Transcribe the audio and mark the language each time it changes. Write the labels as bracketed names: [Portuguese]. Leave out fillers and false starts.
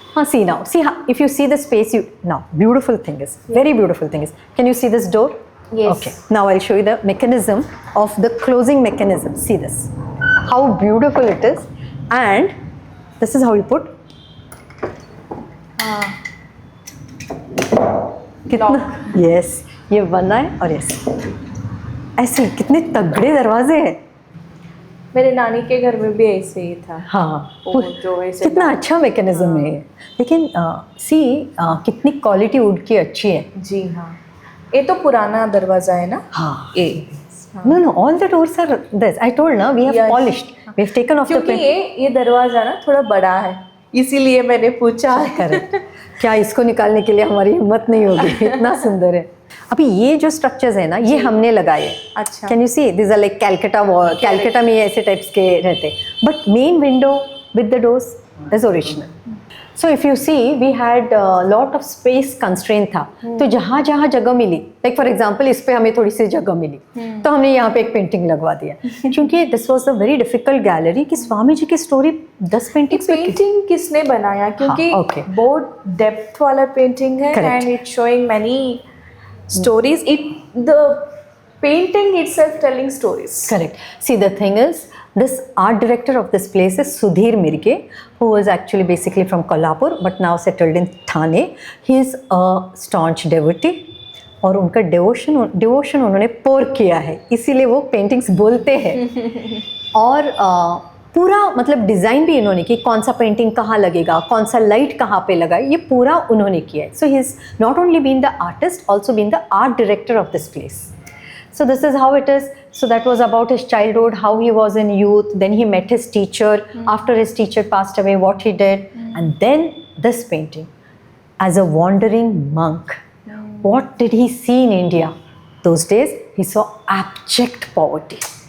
[English] See now, see how, if you see the space, now beautiful thing is, very beautiful thing is, can you see this door? Yes. Okay, now I'll show you the mechanism of the closing mechanism. See this, how beautiful it is, and this is how you put. [Hindi] कितना yes, ये बना है और yes, ऐसे कितने तगड़े दरवाजे हैं. मेरे नानी के घर में भी ऐसे ही था. हाँ, जो ऐसे कितना अच्छा मैकेनिज्म है ये. लेकिन सी कितनी क्वालिटी वुड की अच्छी है. जी हाँ. ये तो पुराना दरवाजा है ना. हाँ. ये [English] No, all the doors are this. I told ना, we have Yes. polished. We have taken off the [Hindi] क्योंकि [English] paint. [Hindi] ये दरवाजा ना थोड़ा बड़ा है, इसीलिए मैंने पूछा. [English] Correct. [Hindi] क्या इसको निकालने के लिए हमारी हिम्मत नहीं होगी, इतना सुंदर है। अभी ये जो स्ट्रक्चर्स है ना, ये हमने लगाए। अच्छा। [English] can you see this are like Calcutta wall, [Hindi] Calcutta में ऐसे टाइप्स के रहते, [English] But main window with the doors is original. So if you see we had lot of space constraint [Hindi] था, तो जहाँ जहाँ जगह मिली, [English] like for example [Hindi] इस पे हमें थोड़ी सी जगह मिली, तो हमने यहाँ पे एक पेंटिंग लगवा दिया, क्योंकि [English] this was a very difficult gallery [Hindi] कि स्वामी जी की स्टोरी 10 पेंटिंग्स पे पेंटिंग किसने बनाया, क्योंकि [English] okay. [Hindi] बहुत डेप्थ वाला पेंटिंग है [English] Correct. And it's showing many stories, it the painting itself telling stories. Correct. See, the thing is, this art director of this place is Sudhir Mirge, who was actually basically from Kolhapur, but now settled in Thane. He is a staunch devotee, [Hindi] और उनका devotion उन्होंने पोर किया है, इसीलिए वो paintings बोलते हैं। और पूरा मतलब डिज़ाइन भी इन्होंने की, कौन सा पेंटिंग कहाँ लगेगा, कौन सा लाइट कहाँ पे लगाए, ये पूरा उन्होंने किया है। [English] So he is not only been the artist, also been the art director of this place. So this is how it is. So that was about his childhood, how he was in youth. Then he met his teacher. After his teacher passed away, what he did. And then this painting. As a wandering monk, what did he see in India? Those days, he saw abject poverty.